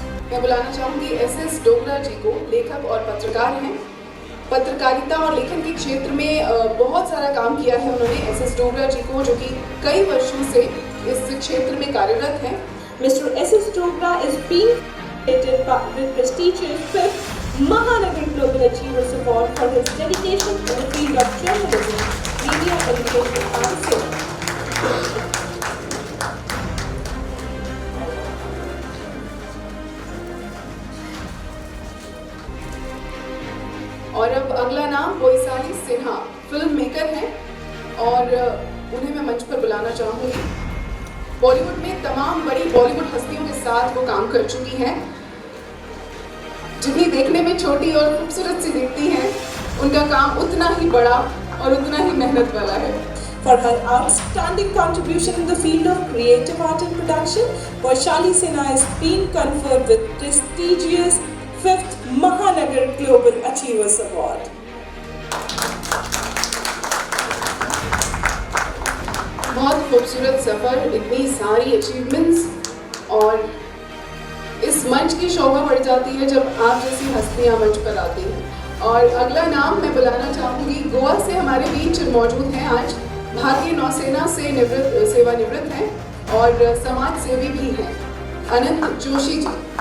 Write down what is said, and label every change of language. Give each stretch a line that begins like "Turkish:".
Hindi: मैं बुलाना चाहूँगी SS डोगरा जी को, लेखक और पत्रकार हैं। पत्रकारिता और लेखन के क्षेत्र में बहुत सारा काम किया है उन्होंने। SS डोगरा जी को, जो कि कई वर्षों से इस क्षेत्र में कार्यरत हैं।
English: Mr. SS Dogra is being credited with prestigious 5th Mahanagar Global Achievers Award for his dedication in the field of journalism, media, education and film.
Hindi: और अब अगला नाम वैशाली सिन्हा फिल्म मेकर हैं और उन्हें मैं मंच पर बुलाना चाहूँगी। बॉलीवुड में तमाम बड़ी बॉलीवुड हस्तियों के साथ वो काम कर चुकी हैं। जिन्हें देखने में छोटी और खूबसूरत सी दिखती हैं, उनका काम उतना ही बड़ा और उतना ही मेहनत वाला है।
English: For her outstanding contribution in the field of creative art and production, Vaishali Sinha has been conferred with prestigious 5th Mahanagar Global Achievers Award.
Hindi: बहुत खूबसूरत सफ़र, इतनी सारी अचीवमेंट्स और इस मंच की शोभा बढ़ जाती है जब आप जैसी हस्तियां मंच पर आती हैं। और अगला नाम मैं बुलाना चाहूँगी, गोवा से हमारे बीच मौजूद हैं आज, भारतीय नौसेना से सेवानिवृत्त हैं और समाज सेवी भी हैं, अनंत जोशी जी।